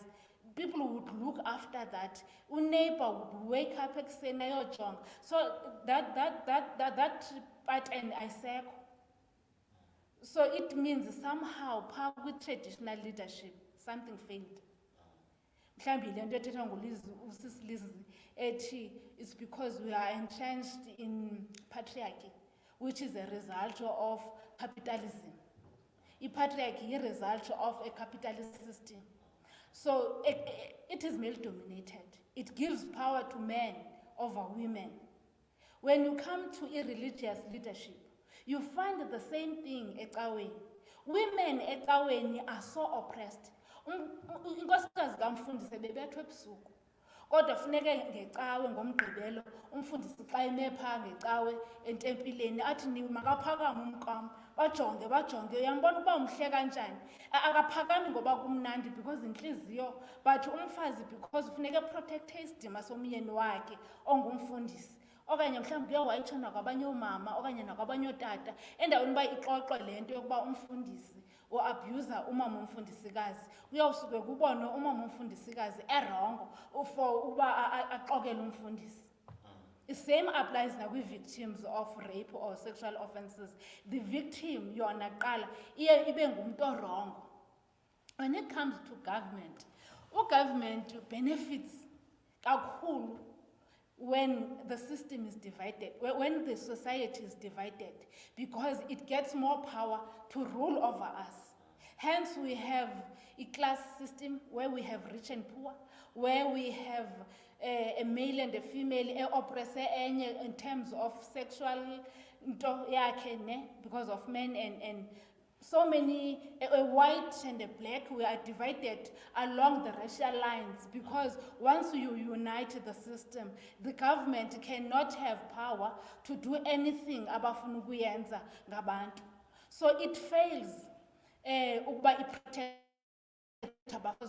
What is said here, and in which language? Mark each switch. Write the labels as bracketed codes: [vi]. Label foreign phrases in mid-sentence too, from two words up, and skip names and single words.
[en] People would look after that. Neighbor would wake up [xh] ekuseni ayojonga. [en] So that pattern ayisekho. So it means somehow part with traditional leadership something failed. It's because we are entrenched in patriarchy, which is a result of capitalism. Patriarchy is a result of a capitalist system. So it is male dominated. It gives power to men over women. When you come to irreligious leadership, you find the same thing ecaweni. Women ecaweni are so oppressed. [xh] Inkosikazi kaMfundisi bebethwe ebusuku. Kodwa funeke ngecawe ngomgqibelo umfundisi xa eme phaa ngecawe entempileni athi makaphakame umqam bajonge uyambona ukuba umhle kanjani akaphakami ngoba kumnandi because inhliziyo but umfazi because funeke protecte isidima somyeni wakhe ongumfundisi okanye mhlawumbi uye wayitsho nakwabanye oomama okanye nakwabanye ootata endaweni uba ixoxwe le nto yokuba umfundisi uabuser umama umfundisikazi uyawusuke kubone umama umfundisikazi erongo for uba axokele umfundisi. [en] The same applies now with victims of rape or sexual offences. The victim [xh] yona qala iye ibe ngumuntu orongo. [en] When it comes to government, government benefits kakhulu when the system is divided, when the society is divided, because it gets more power to rule over us. Hence, we have a class system where we have rich and poor, where we have a male and a female, oppressor in terms of sexual, because of men and so many, a white and a black, we are divided along the racial lines because once you unite the system, the government cannot have power to do anything [xh] abafuna ukuyenza ngabantu. [en] So it fails [xh] ukuba iprotect abafazi.